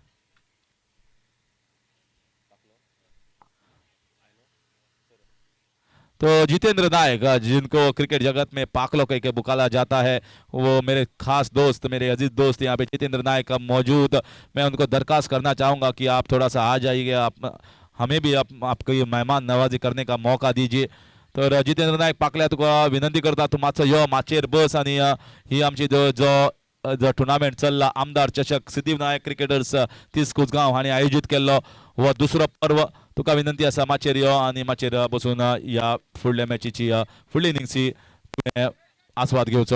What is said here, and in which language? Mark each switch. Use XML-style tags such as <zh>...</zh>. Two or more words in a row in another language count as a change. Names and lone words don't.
<hi>तो जितेंद्र नायक, जिनको क्रिकेट जगत में पाकलो कह के पुकारा जाता है, वो मेरे खास दोस्त, मेरे अजीज दोस्त यहाँ पे जितेंद्र नायक मौजूद। मैं उनको दरखास्त करना चाहूँगा कि आप थोड़ा सा आ जाइए, आप हमें भी आपको मेहमान नवाजी करने का मौका दीजिए।</hi> <kok>तर जितेंद्र नायक पाकल्या तुका विनंती करता, तू मातसो यो माचेर बस आणि ही आमची जो टुर्नामेंट चल्ला आमदार चषक सिद्धी विनायक क्रिकेटर्स 30 कुसगांव हांणी आयोजित केल्लो हो दुसरो पर्व। तुका विनंती आसा माचेर यो आनी माचेर बसून या फुडल्या मॅचीची फुडली इनिंगची तुवें आस्वाद घेवचो।</kok>